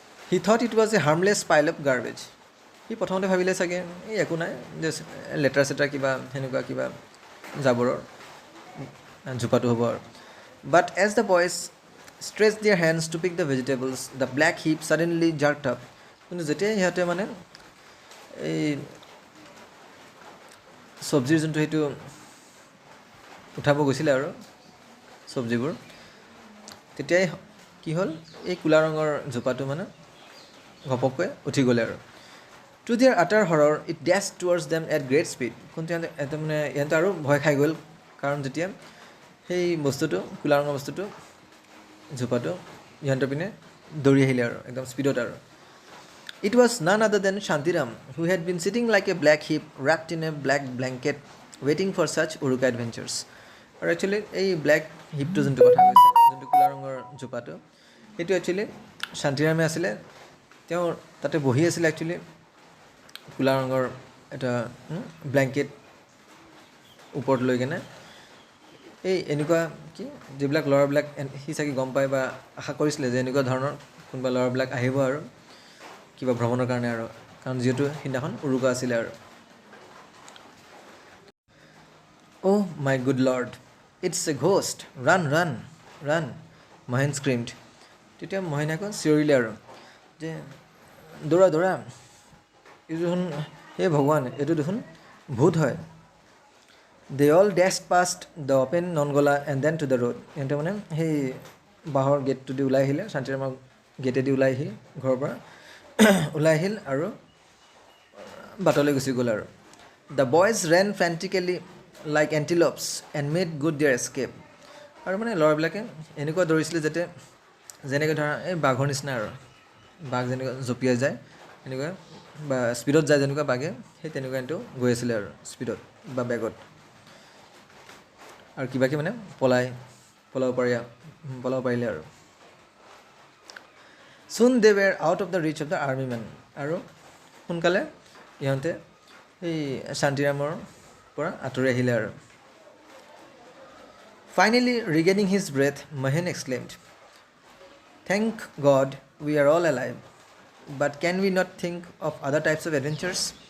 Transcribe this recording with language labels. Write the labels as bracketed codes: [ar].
[en] He thought it was a harmless pile of garbage. [as] সি প্ৰথমতে ভাবিলে চাগে এই একো নাই, জাষ্ট লেতেৰা চেতেৰা কিবা সেনেকুৱা কিবা জাবৰৰ জোপাটো হ'ব আৰু. [en] But as the boys stretched their hands to pick the vegetables, the black heap suddenly jerked up. [as] কিন্তু যেতিয়া সিহঁতে মানে এই চব্জিৰ যোনটো সেইটো উঠাব গৈছিলে আৰু চব্জিবোৰ, তেতিয়াই কি হ'ল এই ক'লা ৰঙৰ জোপাটো মানে ঘপককৈ উঠি গ'লে আৰু. [en] To their utter horror, it dashed towards them at great speed. [as] কিন্তু ইহঁতে আৰু ভয় খাই গ'ল কাৰণ যেতিয়া সেই বস্তুটো ক'লা ৰঙৰ বস্তুটো জোপাটো ইহঁতৰ পিনে দৌৰি আহিলে আৰু একদম স্পীডত আৰু. [en] It was none other than Shantiram, who had been sitting like a black heap wrapped in a black blanket, waiting for such Uruka adventures. [as] আৰু একচুৱেলি এই ব্লেক হিপটো যোনটো কথা কৈছে, যোনটো ক'লা ৰঙৰ জোপাটো, সেইটো একচুৱেলি শান্তিৰামে আছিলে। তেওঁ তাতে বহি আছিলে একচুৱেলি ক'লা ৰঙৰ এটা ব্লেংকেট ওপৰত লৈ কেনে। এই এনেকুৱা কি যিবিলাক ল'ৰাবিলাক সি চাগে গম পায় বা আশা কৰিছিলে যে এনেকুৱা ধৰণৰ কোনোবা ল'ৰাবিলাক আহিব আৰু কিবা ভ্ৰমণৰ কাৰণে, আৰু কাৰণ যিহেতু সিদিনাখন উৰুকা আছিলে আৰু। [en] Oh my good lord, it's a ghost, run run run, Mohen screamed. [as] তেতিয়া মহেনে আকৌ চিঞৰিলে আৰু যে দৌৰা দৌৰা, এইটো দেখোন হে ভগৱান, এইটো দেখোন ভূত হয়। [en] They all dashed past the open non-gola and then to the road. [as] সিহঁতে মানে সেই বাঁহৰ গেটটো দি ওলাই আহিলে, শান্তিৰামৰ গেটেদি ওলাই আহিল, ঘৰৰ পৰা ওলাই আহিল আৰু বাটলৈ গুচি গ'ল আৰু। [en] The boys ran frantically like antelopes and made good their escape. [as] আৰু মানে ল'ৰাবিলাকে এনেকুৱা দৌৰিছিলে যাতে যেনেকৈ ধৰা এই বাঘৰ নিচিনা আৰু, বাঘ যেনেকুৱা জঁপিয়াই যায় এনেকুৱা বা স্পীডত যায় যেনেকুৱা বাঘে, সেই তেনেকুৱা কিন্তু গৈ আছিলে আৰু স্পীডত বা বেগত, আৰু কিবাকৈ মানে পলাব পাৰিলে আৰু। [en] Soon they were out of the reach of the army men. [as] আৰু সোনকালে ইহঁতে সেই শান্তিৰামৰ পৰা আঁতৰি আহিলে আৰু। [en] Finally regaining his breath, Mohen exclaimed, "Thank God we are all alive. But can we not think of other types of adventures?"